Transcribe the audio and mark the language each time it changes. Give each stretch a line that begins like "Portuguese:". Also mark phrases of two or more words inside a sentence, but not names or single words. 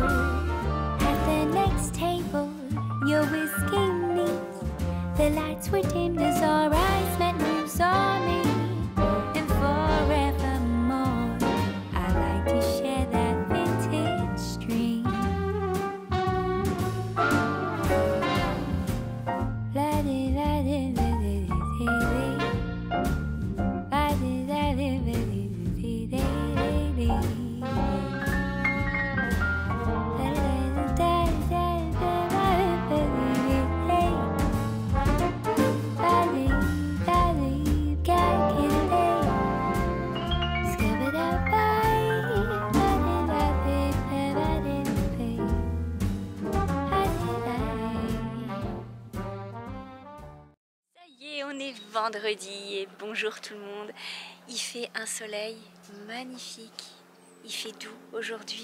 English: At the next table, your whiskey neat, the lights were dimmed as our eyes met, and you saw me. And forevermore, I like to share that vintage dream. La di la di la di di di. La di la di la di di di di. La da da da da da da di di. La di la di ga ki di. Scabba da bye. La di la di la di di. La di la.
French: Ça y est, on est vendredi et bonjour tout le monde. Il fait un soleil magnifique. Il fait doux aujourd'hui.